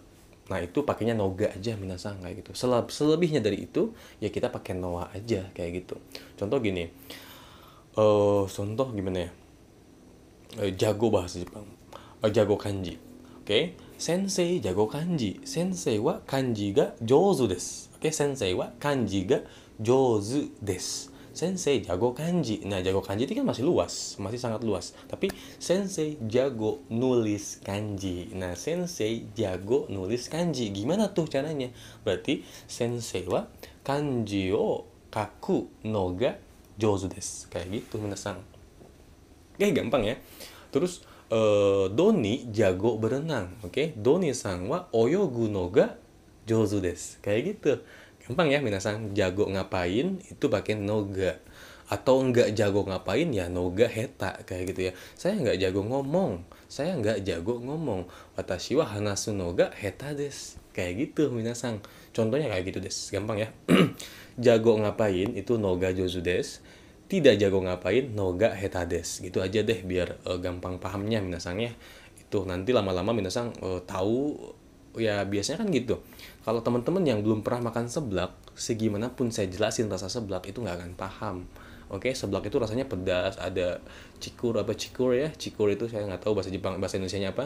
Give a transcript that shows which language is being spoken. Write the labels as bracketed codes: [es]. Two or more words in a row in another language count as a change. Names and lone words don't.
[id] Nah, itu pakainya noga aja minasang kayak gitu. Selebihnya dari itu ya kita pakai noa aja kayak gitu. Contoh gini. Contoh gimana ya? Jago bahasa Jepang. Jago kanji. Oke. Sensei jago kanji. [ja] 先生は漢字が上手です。Oke、先生は漢字が上手です. [id] Sensei jago kanji. Nah, jago kanji itu kan masih luas, masih sangat luas. Tapi sensei jago nulis kanji. Nah, sensei jago nulis kanji. Gimana tuh caranya? Berarti [ja] 先生は漢字を書くのが上手です. [id] Kayak gitu minasang. Oke, gampang ya. Terus Doni jago berenang. Oke, [ja] ドニさんは泳ぐのが上手です. [id] Kayak gitu. Gampang ya minasang, jago ngapain itu pakai noga. Atau nggak jago ngapain ya [ja] のが下手 [id] kayak gitu ya. Saya nggak jago ngomong. [ja] 私は話すのが下手です. [id] kayak gitu minasang. Contohnya kayak gitu des, gampang ya. Jago ngapain itu [ja] のが上手です, [id] tidak jago ngapain [ja] のが下手です, [id] gitu aja deh biar gampang pahamnya minasang ya. Itu nanti lama-lama minasang tahu ya. Biasanya kan gitu, kalau teman-teman yang belum pernah makan seblak, segimanapun saya jelasin rasa seblak itu nggak akan paham. Oke, seblak itu rasanya pedas, ada cikur ya, cikur itu saya nggak tahu bahasa Jepang, bahasa Indonesianya apa.